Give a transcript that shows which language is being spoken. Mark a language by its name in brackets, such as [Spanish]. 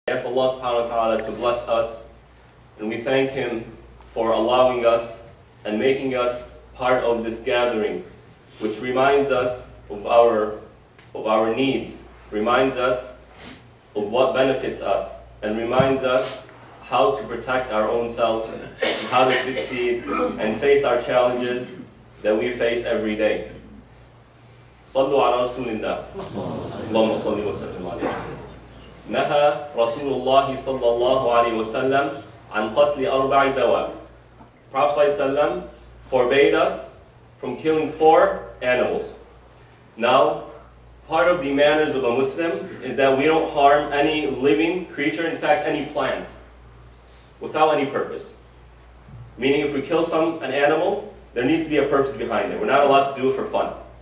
[English] ask Allah subhanahu wa ta'ala to bless us, and we thank Him for allowing us and making us part of this gathering, which reminds us of our needs, reminds us of what benefits us, and reminds us how to protect our own selves, how to succeed and face our challenges that we face every day. [Arabic] صلوا على رسول الله اللهم صل وسلم عليه. نهى رسول الله صلى الله عليه وسلم عن قتل أربع دواب. [English] Prophet ﷺ forbade us from killing 4 animals. Now, part of the manners of a Muslim is that we don't harm any living creature, in fact any plant, without any purpose. Meaning if we kill an animal, there needs to be a purpose behind it. We're not allowed to do it for fun.